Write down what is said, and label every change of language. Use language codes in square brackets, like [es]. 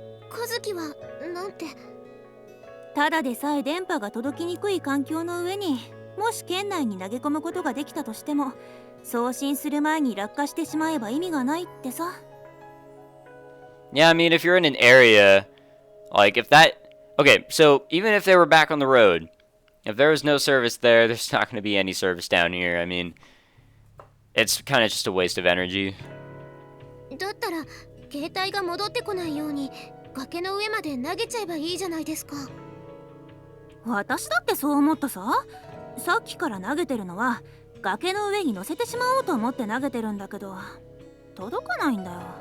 [ja] 和樹はなんて。ただでさえ電波が届きにくい環境の上に、もし圏内に投げ込むことができたとしても、送信する前に落下してしまえば意味がないってさ。 [en] Yeah, I mean, if you're in an area, like if that... Okay, so even if they were back on the road, if there was no service there, there's not going to be any service down here. I mean, it's kind of just a waste of energy. [ja] だったら、携帯が戻ってこないように、崖の上まで投げちゃえばいいじゃないですか。私だってそう思ったさ。さっきから投げてるのは、崖の上に乗せてしまおうと思って投げてるんだけど、届かないんだよ。